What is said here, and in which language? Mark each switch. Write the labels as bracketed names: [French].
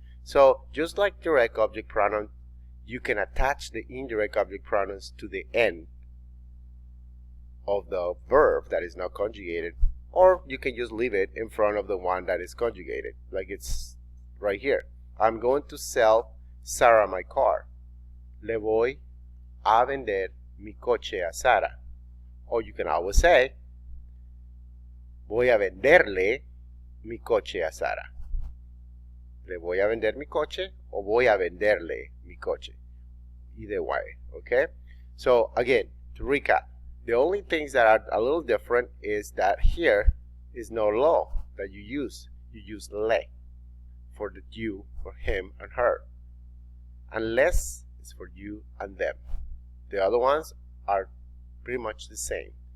[English] So just like direct object pronoun, you can attach the indirect object pronouns to the end of the verb that is not conjugated, or you can just leave it in front of the one that is conjugated, like it's right here. I'm going to sell Sarah my car. [Spanish] Le voy a vender mi coche a Sara. [English] Or you can always say, [Spanish] voy a venderle mi coche a Sara. Le voy a vender mi coche o voy a venderle mi coche. [English] Either way, okay? So again, to recap, the only things that are a little different is that here is no law that you use. You use le for the you, for him and her. And les is for you and them. The other ones are pretty much the same.